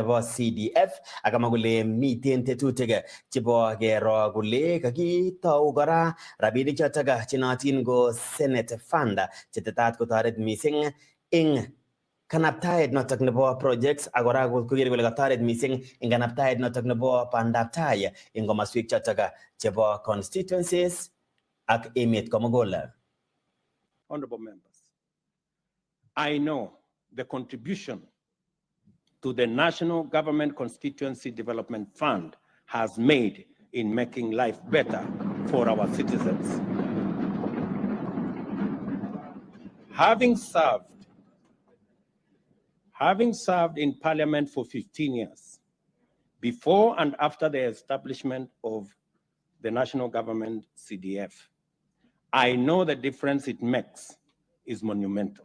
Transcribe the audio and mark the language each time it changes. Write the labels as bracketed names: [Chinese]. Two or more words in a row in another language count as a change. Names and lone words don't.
[Kalenjin] bo CDF, akamwa kole miten tetutik chebo kero kole kakitou kora rabinik chotok chenootin ko Senate Fund chetetat kotoret mising eng kanaptaet notok nebo projects agora kokere kole katoret mising eng kanaptaet notok nebo bandaptai eng komaswek chotok chebo constituencies ak emet komugul. [English] Honorable members, I know the contribution to the National Government Constituency Development Fund has made in making life better for our citizens. Having served in Parliament for 15 years, before and after the establishment of the National Government CDF, I know the difference it makes is monumental.